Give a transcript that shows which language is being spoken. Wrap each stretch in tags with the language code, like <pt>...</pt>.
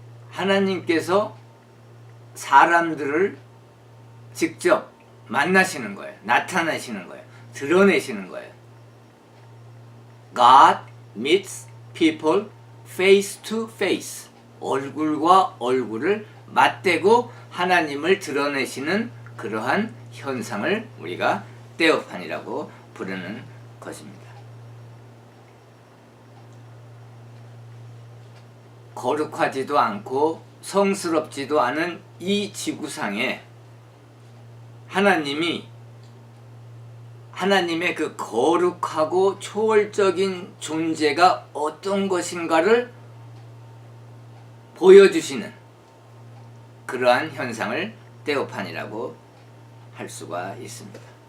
<ko>하나님께서 사람들을 직접 만나시는 거예요. 나타나시는 거예요. 드러내시는 거예요.</ko> <en>God meets people face to face.</en> <ko>얼굴과 얼굴을 맞대고 하나님을 드러내시는 그러한 현상을 우리가 테오파니라고 부르는 것입니다. 거룩하지도 않고 성스럽지도 않은 이 지구상에 하나님의 그 거룩하고 초월적인 존재가 어떤 것인가를 보여주시는 그러한 현상을 테오파니라고 할 수가 있습니다.</ko>